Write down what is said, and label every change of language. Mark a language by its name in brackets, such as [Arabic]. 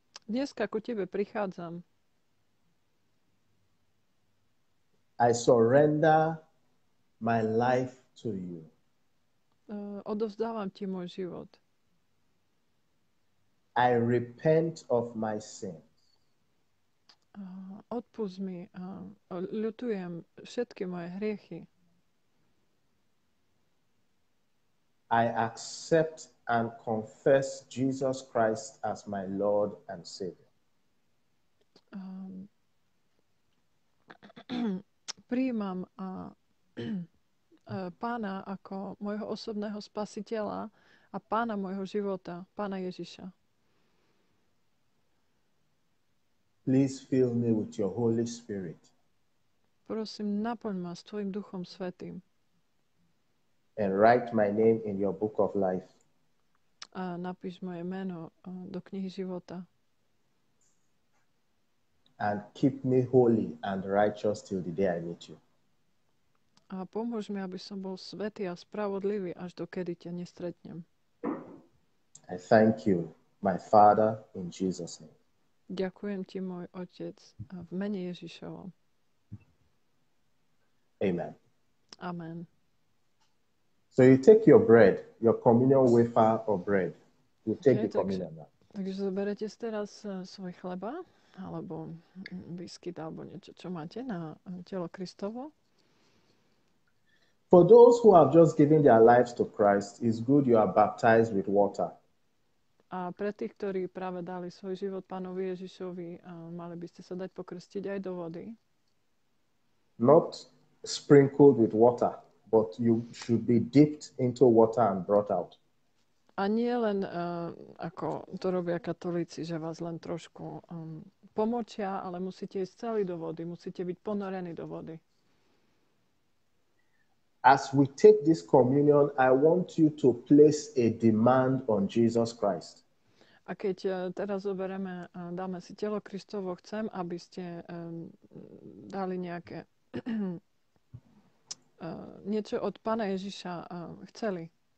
[Slovak] Dneska ku Tebe prichádzam. [English] I surrender my life to you. [Slovak] Odovzdávam Ti môj život. [English] I repent of my sin. [Slovak] Odpusť mi, ľutujem všetky moje hriechy. [English] I accept and confess Jesus Christ as my Lord and Savior. [Slovak] Prijímam Pána ako môjho osobného spasiteľa a Pána môjho života, Pána Ježiša. [English] Please fill me with your Holy Spirit. [Slovak] Prosím, naplň ma s tvojim Duchom Svätým. [English] And write my name in your book of life. [Slovak] A napíš moje meno do knihy života. [English] And keep me holy and righteous till the day I meet you. [Slovak] A pomôž mi, aby som bol svätý a spravodlivý, až dokedy ťa nestretnem. [English] I thank you, my Father, in Jesus' name. [Slovak] Ďakujem ti, môj Otec, v mene Ježišovom. Amen. Amen. [English] So you take your bread, your communion wafer or bread. You take the communion now. [Slovak] Takže zoberete teraz svoj chleba, alebo biskuit, alebo niečo, čo máte na telo Kristovo. [English] For those who have just given their lives to Christ, it's good you are baptized with water. [Slovak] A pre tých, ktorí práve dali svoj život Pánovi Ježišovi, mali by ste sa dať pokrstiť aj do vody. [English] Not sprinkled with water, but you should be dipped into water and brought out. [Slovak] A nie len, ako to robia katolíci, že vás len trošku pomočia, ale musíte ísť celý do vody, musíte byť ponorení do vody. [English] As we take this communion, I want you to place a demand on Jesus Christ. [Slovak] A keď teraz zoberieme, dáme si telo Kristovo, chcem, aby ste dali nejaké niečo od Pána Ježiša chceli.